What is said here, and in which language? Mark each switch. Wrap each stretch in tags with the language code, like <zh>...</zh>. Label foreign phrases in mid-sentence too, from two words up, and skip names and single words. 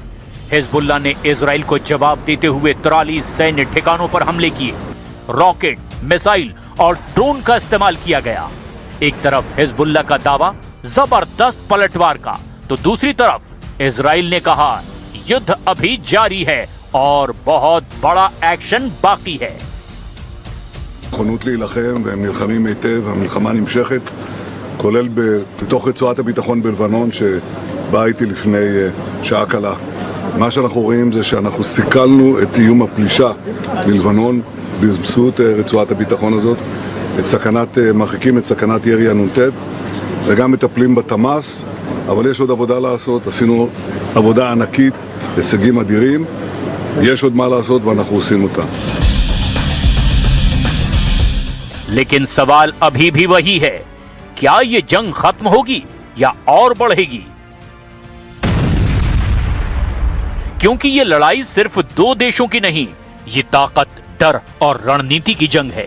<hi>हिजबुल्लाह ने इजराइल को जवाब देते हुए 43 सैन्य ठिकानों पर हमले किए। रॉकेट, मिसाइल और ड्रोन का इस्तेमाल किया गया। एक तरफ हिजबुल्लाह का दावा जबरदस्त पलटवार का, तो दूसरी तरफ इजराइल ने कहा युद्ध अभी जारी है और बहुत बड़ा एक्शन बाकी है।</hi> <he>נכונות להילחם והם נלחמים היטב, המלחמה נמשכת, כולל בתוך רצועת הביטחון בלבנון שבאה איתי לפני שעה קלה. מה שאנחנו רואים זה שאנחנו סיכלנו את איום הפלישה מלבנון באמצעות רצועת הביטחון הזאת, מרחיקים את סכנת ירי הנ"ט וגם מטפלים בתמ"ס, אבל יש עוד עבודה לעשות, עשינו עבודה ענקית, הישגים אדירים. יש עוד מה לעשות ואנחנו עושים אותה।</he> <hi>लेकिन सवाल अभी भी वही है, क्या ये जंग खत्म होगी या और बढ़ेगी? क्योंकि ये लड़ाई सिर्फ 2 देशों की नहीं, ये ताकत, डर और रणनीति की जंग है।</hi>